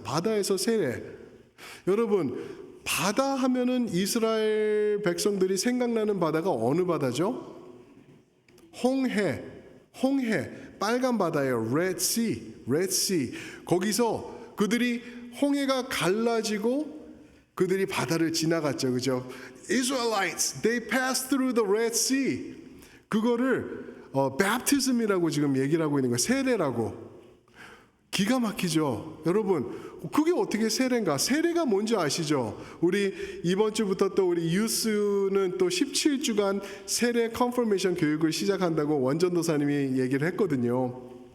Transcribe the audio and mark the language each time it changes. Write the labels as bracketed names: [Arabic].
[Korean] 바다에서 세례. 여러분 바다 하면은 이스라엘 백성들이 생각나는 바다가 어느 바다죠? 홍해, 빨간 바다예요. Red Sea. 거기서 그들이 홍해가 갈라지고 그들이 바다를 지나갔죠. 그죠? [English] Israelites, they passed through the Red Sea. [Korean] 그거를 baptism이라고 지금 얘기를 하고 있는 거예요. 세례라고. 기가 막히죠. 여러분 그게 어떻게 세례인가? 세례가 뭔지 아시죠? 우리 이번 주부터 또 우리 유스는 또 17주간 세례 컨퍼메이션 교육을 시작한다고 원전도사님이 얘기를 했거든요.